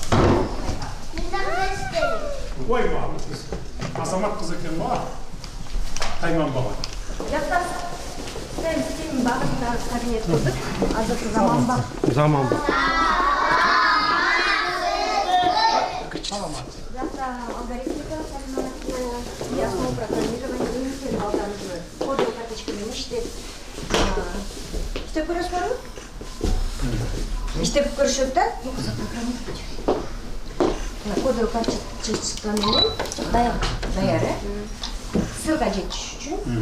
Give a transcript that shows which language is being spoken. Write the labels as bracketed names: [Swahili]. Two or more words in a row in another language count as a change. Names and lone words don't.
[Kyrgyz] Ой, азамат кыз экен го. Тайман бала. Биякта сен багында кабинет курдук. Азыркы заманбап. Биякта алгоритмика, [Russian] и основа программирования, [Kyrgyz] балдарыбызды [Russian] кодовый карточка [Kyrgyz] менен иштеп. Иштеп көрөсүзбү? Иштеп көрүшөт да. [Russian] Кодовый карточка [Kyrgyz] менен даяр, ссылка жетиш үчүн.